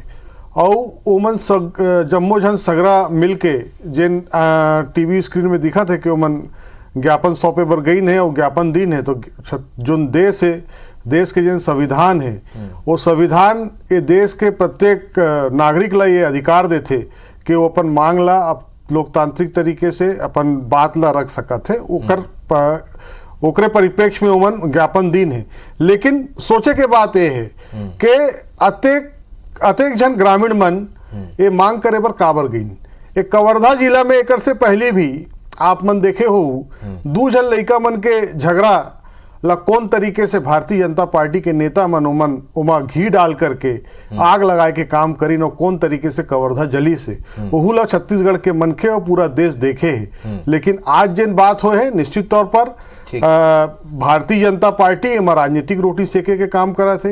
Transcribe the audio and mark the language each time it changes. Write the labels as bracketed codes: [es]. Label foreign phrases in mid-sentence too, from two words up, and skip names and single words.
[hne] और ओमन जम्मो झन सगरा मिल के जिन टीवी स्क्रीन में दिखा थे कि ओमन ज्ञापन सौंपे बर गई है और ज्ञापन दीन है। तो जो देश है, देश के जो संविधान है, वो संविधान ये देश के प्रत्येक नागरिक ला ये अधिकार देते कि वो अपन मांग ला लोकतांत्रिक तरीके से अपन बात ला रख सकत है। ओकरे परिप्रेक्ष्य में उमन ज्ञापन दीन है। लेकिन सोचे के बात ये है कि अतेक जन ग्रामीण मन ये मांग करे पर काबर गईन। एक कवर्धा जिला में एक से पहले भी आप मन देखे हो 2 जन लड़का मन के झगड़ा ला कौन तरीके से भारतीय जनता पार्टी के नेता मन उमा घी डाल करके आग लगाए के काम करी न कौन तरीके से कवर्धा जली से वहू ला छत्तीसगढ़ के मनखे और पूरा देश देखे है। लेकिन आज जिन बात हो है निश्चित तौर पर भारतीय जनता पार्टी एमा राजनीतिक रोटी सेके के काम करा थे।